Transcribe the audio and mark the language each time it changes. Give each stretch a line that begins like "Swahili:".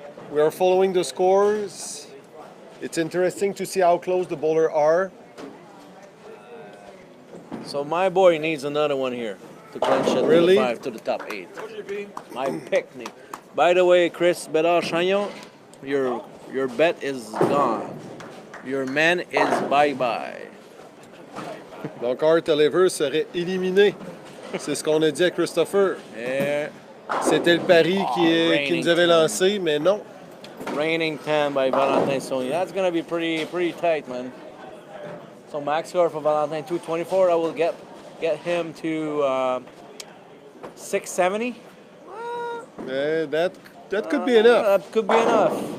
English: We are following the scores. It's interesting to see how close the bowlers are. So my boy needs another one here to clinch it Really? to the top 8. My picnic. By the way, Chris Bedard Chagnon, your bet is gone. Your man is bye-bye.
French: Donc, Art Oliver serait éliminé. C'est ce qu'on a dit à Christopher.
English: Yeah.
French: C'était le pari qui nous avait lancé, mais non.
English: Reigning 10 by Valentin Sony. That's going to be pretty tight, man. So max score for Valentin 224. I will get him to 670. That could be enough. That could be enough.